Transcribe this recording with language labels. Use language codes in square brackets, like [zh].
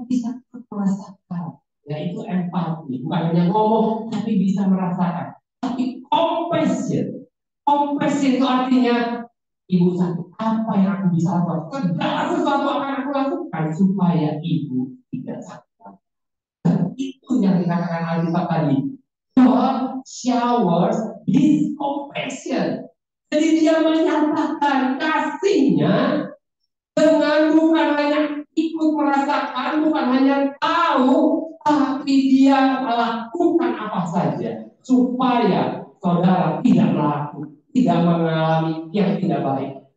[id] Aku bisa merasakan. Ya itu empati, bukan hanya ngomong, tapi bisa merasakan. Tapi compassion, compassion itu artinya ibu sakit, apa yang aku bisa lakukan? Segala sesuatu akan aku lakukan supaya ibu tidak sakit. Dan itu yang dikatakan Alkitab tadi. [en] God showers His compassion. [id] Jadi dia menyatakan kasihnya dengan bukan hanya ikut merasakan, bukan hanya tahu, tapi dia melakukan apa saja supaya saudara tidak mengalami yang tidak baik.